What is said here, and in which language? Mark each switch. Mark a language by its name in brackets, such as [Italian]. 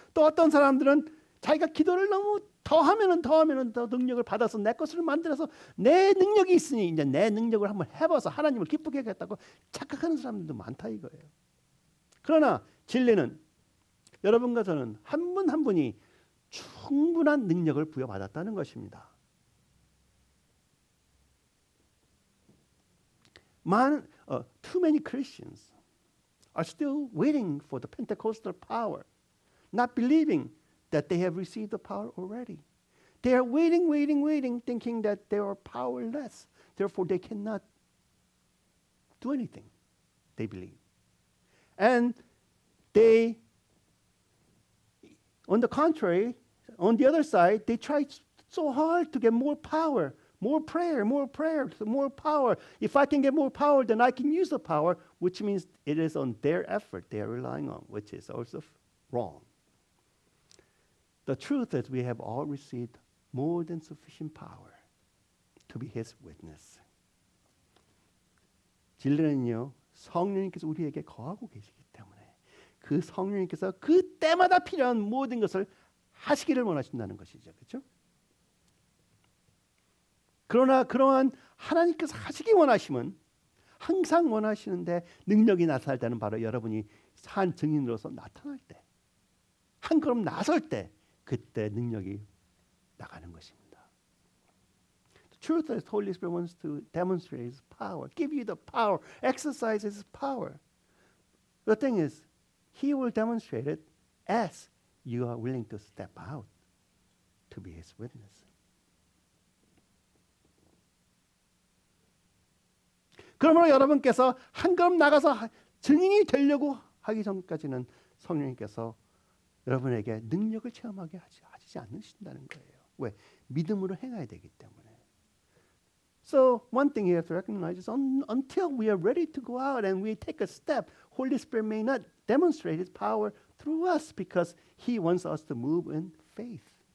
[Korean] 또 어떤 사람들은 자기가 기도를 너무 더 하면은 더 능력을 받아서 내 것을 만들어서 내 능력이 있으니 이제 내 능력을 한번 해봐서 하나님을 기쁘게 하겠다고 착각하는 사람들도 많다 이거예요. 그러나 진리는 여러분과 저는 한 분 한 분이 충분한 능력을 부여받았다는 것입니다. [English] Too many Christians are still waiting for the Pentecostal power, not believing that they have received the power already. They are waiting, thinking that they are powerless. Therefore, they cannot do anything, they believe. And they, on the contrary, on the other side, they try so hard to get more power, more prayer, more power. If I can get more power, then I can use the power, which means it is on their effort they are relying on, which is also wrong. The truth is we have all received more than sufficient power to be His witness. [Korean] 진리는요, 성령님께서 우리에게 거하고 계시기 때문에 그 성령님께서 그때마다 필요한 모든 것을 하시기를 원하신다는 것이죠. 그렇죠? 그러나 그러한 하나님께서 하시기 원하심은 항상 원하시는데 능력이 나타날 때는 바로 여러분이 산 증인으로서 나타날 때, 한 걸음 나설 때 그때 능력이 나가는 것입니다. [English] The truth is, Holy Spirit wants to demonstrate His power, give you the power, exercise His power. The thing is, He will demonstrate it as you are willing to step out to be His witness. [Korean] 그러므로 여러분께서 한 걸음 나가서 증인이 되려고 하기 전까지는 성령님께서 여러분에게 능력을 체험하게 하시지 않으신다는 거예요. 왜? 믿음으로 행해야 되기 때문에. [English] So one thing you have to recognize is until we are ready to go out and we take a step, Holy Spirit may not demonstrate His power through us because He wants us to move in faith.